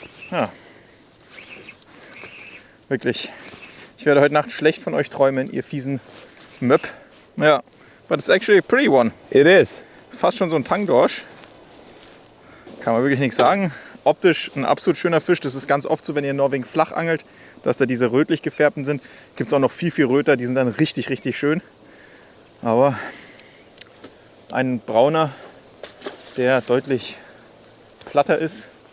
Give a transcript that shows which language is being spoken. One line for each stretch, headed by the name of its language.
German: Ja. Wirklich. Ich werde heute Nacht schlecht von euch träumen, ihr fiesen Möb.
English: Ja, but it's actually a pretty one. It is.
German: Ist fast schon so ein Tangdorsch. Kann man wirklich nichts sagen. Optisch ein absolut schöner Fisch. Das ist ganz oft so, wenn ihr in Norwegen flach angelt, dass da diese rötlich gefärbten sind. Gibt es auch noch viel, viel röter. Die sind dann richtig, richtig schön. Aber ein brauner, der deutlich platter ist.